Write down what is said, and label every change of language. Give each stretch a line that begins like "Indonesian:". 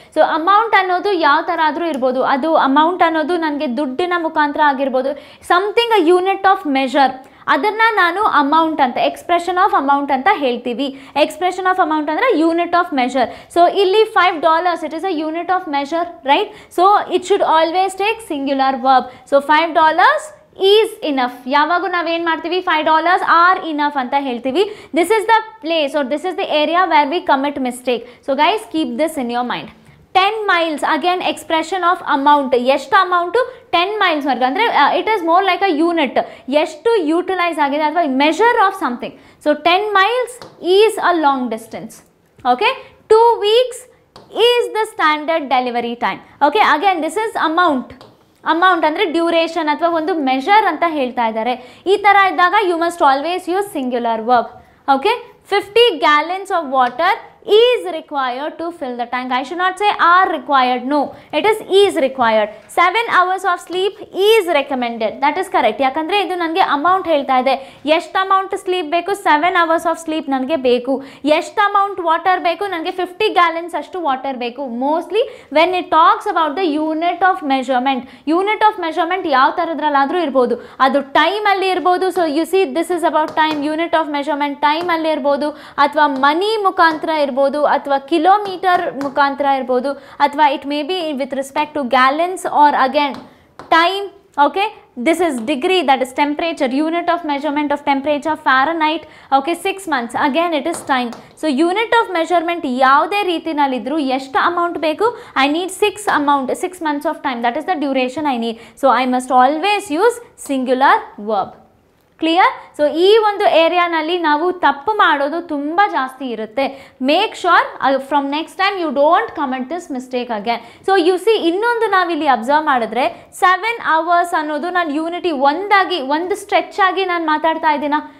Kannada: So amount ಅನ್ನೋದು ಯಾವ ಥರ ಆದರೂ ಇರ್ಬೋದು. ಅದು ಅಮೌಂಟ್ ಅನ್ನೋದು ನನಗೆ ದುಡ್ಡಿನ ಮುಖಾಂತರ ಆಗಿರ್ಬೋದು,
English: something a unit of measure,
Kannada: ಅದನ್ನು ನಾನು ಅಮೌಂಟ್ ಅಂತ, ಎಕ್ಸ್ಪ್ರೆಷನ್ ಆಫ್ ಅಮೌಂಟ್ ಅಂತ ಹೇಳ್ತೀವಿ.
English: Expression of amount ಅಂದರೆ unit of measure. So ಇಲ್ಲಿ $5 it is a unit of measure, right? So it should always take singular verb. So $5 is enough.
Kannada: ಯಾವಾಗೂ ನಾವೇನು ಮಾಡ್ತೀವಿ,
English: $5 are enough
Kannada: ಅಂತ ಹೇಳ್ತೀವಿ.
English: This is the place or this is the area where we commit mistake. So guys, keep this in your mind. 10 miles, again expression of amount.
Kannada: ಎಷ್ಟು amount?
English: 10 miles ವರ್ಗ. ಅಂದರೆ it is more like a unit,
Kannada: ಎಷ್ಟು utilise ಆಗಿದೆ ಅಥವಾ
English: Measure of something. So 10 miles is a long distance. Okay, 2 weeks is the standard delivery time.
Kannada: Okay, again this is amount. Amount ಅಂದರೆ duration ಅಥವಾ ಒಂದು measure ಅಂತ ಹೇಳ್ತಾ ಇದ್ದಾರೆ. ಈ ಥರ ಇದ್ದಾಗ
English: You must always use singular verb. Okay, 50 gallons of water is required to fill the tank. I should not say are required, no, it is required. 7 hours of sleep is recommended. That is correct.
Kannada: ಯಾಕಂದರೆ ಇದು ನನಗೆ amount ಹೇಳ್ತಾ ಇದೆ. ಎಷ್ಟು amount sleep ಬೇಕು? 7 hours of sleep ನನಗೆ ಬೇಕು. ಎಷ್ಟು ಅಮೌಂಟ್ ವಾಟರ್ ಬೇಕು? ನನಗೆ 50 gallons ಅಷ್ಟು ವಾಟರ್ ಬೇಕು.
English: mostly when it talks about the unit of measurement,
Kannada: unit of measurement ಯಾವ ಥರದ್ರಲ್ಲಾದರೂ ಇರ್ಬೋದು, ಅದು ಟೈಮಲ್ಲಿ ಇರ್ಬೋದು.
English: So you see this is about time.
Kannada: Unit of measurement ಟೈಮಲ್ಲಿ ಇರ್ಬೋದು, ಅಥವಾ ಮನಿ ಮುಖಾಂತರ ಇರ್ಬೋದು, ಅಥವಾ ಕಿಲೋಮೀಟರ್ ಮುಖಾಂತರ ಇರ್ಬೋದು, ಅಥವಾ
English: It may be with respect to gallons or again time. Okay, this is degree, that is temperature, unit of measurement of temperature, Fahrenheit. Okay, 6 months, again it is time.
Kannada: So unit of measurement ಯಾವುದೇ ರೀತಿನಲ್ಲಿದ್ರೂ ಎಷ್ಟು amount ಬೇಕು?
English: I need 6 months of time, that is the duration I need. So I must always use singular verb. Clear?
Kannada: So ಈ ಒಂದು ಏರಿಯಾನಲ್ಲಿ ನಾವು ತಪ್ಪು ಮಾಡೋದು ತುಂಬ ಜಾಸ್ತಿ ಇರುತ್ತೆ.
English: Make sure from next time you don't commit this mistake again. So you see,
Kannada: ಇನ್ನೊಂದು ನಾವಿಲ್ಲಿ ಅಬ್ಸರ್ವ್ ಮಾಡಿದ್ರೆ 7 hours ಅನ್ನೋದು ನಾನು ಯೂನಿಟಿ ಒಂದು ಸ್ಟ್ರೆಚ್ ಆಗಿ ನಾನು ಮಾತಾಡ್ತಾ ಇದ್ದೀನಾ?